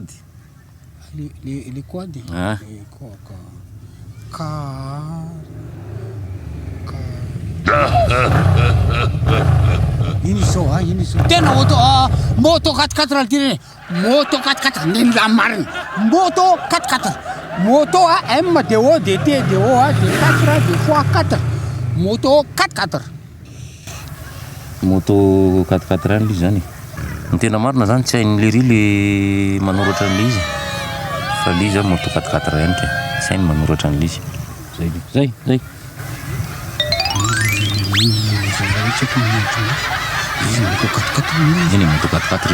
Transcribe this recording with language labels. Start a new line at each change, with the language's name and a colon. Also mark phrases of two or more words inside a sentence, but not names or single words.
Malagasy: le quad iny zao tena moto 4x4 altireny moto 4x4 neny la mariny moto 4x4 moto M de O de T de O de 4 de fois 4 moto 4x4 moto 4x4 any izy zany ny tena marina zany tsy hainy le ry le manoratra an'le izy fa le izy moto 4x4 ihany ka tsy hainy manoratra an'le izy zay iny moto 4x4